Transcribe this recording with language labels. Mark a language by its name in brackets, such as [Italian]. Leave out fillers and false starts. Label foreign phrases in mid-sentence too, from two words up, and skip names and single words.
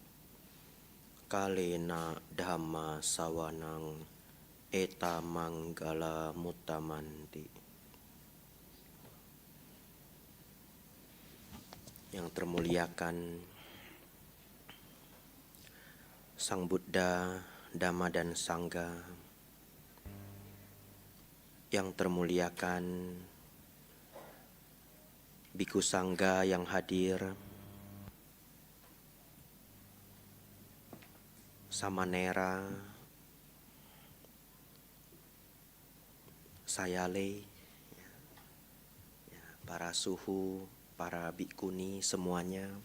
[Pali] Kalena dhamma sawanang eta manggala muttamanti. [Indonesian] Yang termuliakan Sang Buddha, Dhamma dan Sangha. Yang termuliakan Bhikkhu Sangha yang hadir, Samanera, Sayale, para suhu, para bikuni semuanya